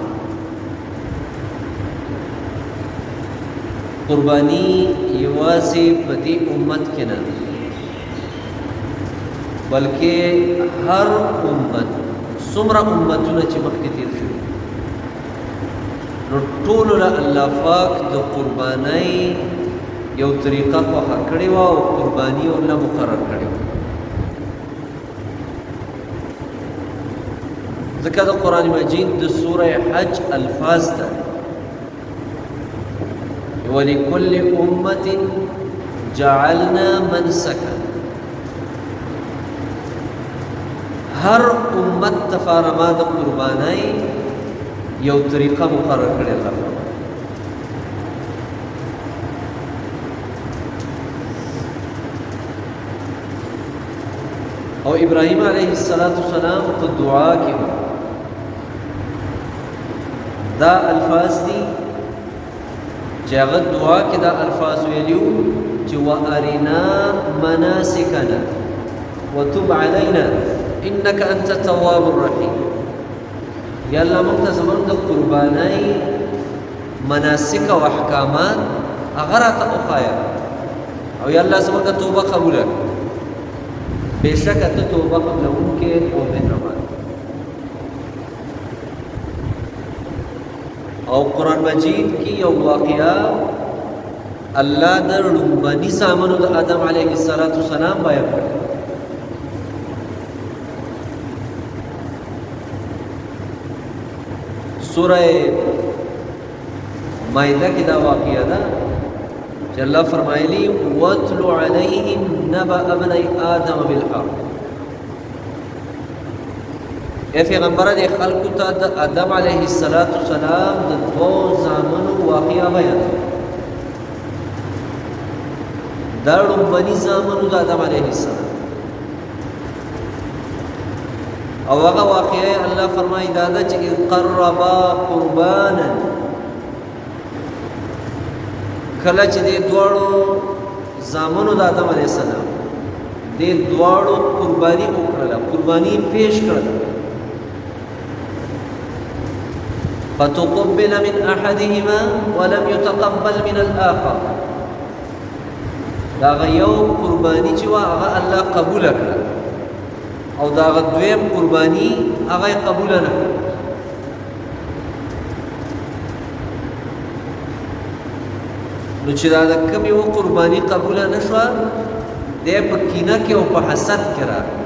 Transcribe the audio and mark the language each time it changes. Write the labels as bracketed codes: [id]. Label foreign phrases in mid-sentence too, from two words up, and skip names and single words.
[ps] قربانی یوازې په دې امت کې نه بلکې هر امت څومره امتونه چې مخکې تیر شوي نو ټولو له الله پاک د قربانۍ یو طریقه خوښه کړې وه او قرباني ورله مقرر کړې وه ځکه د قرآن مجید د سوره حج الفاظ ده [ar] ولكل أمة جعلنا منسكا [ps] هر امت تفارما د قربانای یو طریقه مقرر کړی الله او ابراهیم [ar] علیه السلام [ps] په دعا کې دا الفاظ دي چې هغه دعا کې دا الفاظ ویلیو چې [ar] وارنا مناسکنا وتب علینا انك انت التواب الرحیم [ps] یا الله موږ ته زموږ د قربانۍ مناسک او احکامات هغه راته وښایه او یا الله زموږ توبه قبوله بېشکه ته توبه قبلوونکی او مهربان او قرآن مجید کی یو واقعا الله د لومبني زامنو د آدم [ar] علیه السلام [ps] بیان کړی سوره مائده کې دا واقعا ده چې الله فرمایلی [ar] واتل علیهم نبأ ابني آدم بالحق [ps] اے پیغمبر دې خلقو ته د آدم [ar] علیه السلام [ps] د دوه زامنو واقعا بیان دا لومبني زامنو د آدم [ar] علیه السلام [ps] او هغه واقعا الله فرمایي دا ده چې [ar] اذ قربا قربانا [ps] کله چې دې دواړو زامنو د آدم [ar] علیه السلام [ps] دې دواړو قرباني وکړله قرباني پیش کړله [ar] فتقبل من احدهما ولم يتقبل من الاخر [ps] دا یو قربانی چې وا هغه الله قبول کړ او دا دویم قربانی هغه قبول نه نو چې دا کوم یو قربانی قبول نه شو د په کینه کې او په حسد کې را